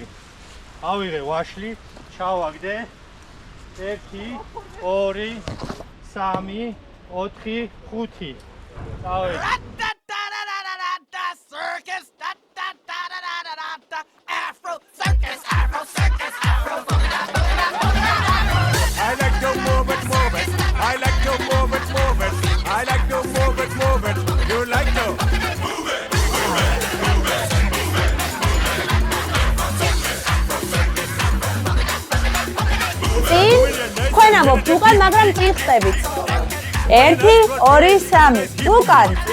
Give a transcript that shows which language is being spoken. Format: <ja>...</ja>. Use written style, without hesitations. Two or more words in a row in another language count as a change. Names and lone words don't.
<ka>ავიღე ვაშლი, ჩავაგდე. ერთი, ორი, სამი, ოთხი, ხუთი. წავედი.</ka> <en>I like to move it, move it. I like to move it, move it. I like to move it, move it. You like to move it, move it, move it, move it.</en> <ka>თქვენ ამბობთ უკან, მაგრამ წინ ხტებით. 1 2 3 უკან.</ka>